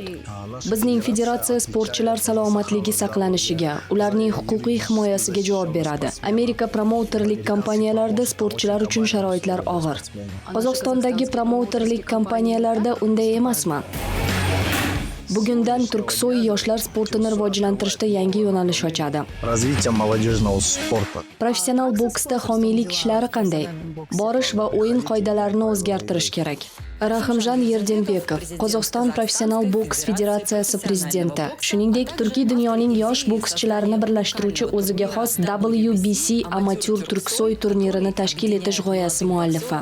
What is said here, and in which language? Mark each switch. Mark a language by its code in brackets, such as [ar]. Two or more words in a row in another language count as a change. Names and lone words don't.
[uz] Bizning federatsiya sportchilar salomatligi saqlanishiga, ularning huquqiy himoyasiga javob beradi. Amerika promouterlik kompaniyalarida sportchilar uchun sharoitlar og'ir. Qozog'istondagi promouterlik kompaniyalarda unday emasmi? Bugundan Turksoy yoshlar sportini rivojlantirishda yangi yo'nalish ochadi. [ru] Развитие молодежного спорта. [uz] Professional boksda homiylik ishlari qanday? Borish va o'yin qoidalarini o'zgartirish kerak. Rahimjon Yerdenbekov, Qozog'iston Professional boks federatsiyasi prezidenti, shuningdek Turkiy dunyoning yosh bokschilarini birlashtiruvchi o'ziga xos WBC amatyur Turksoy turnirini tashkil etish g'oyasi muallifi.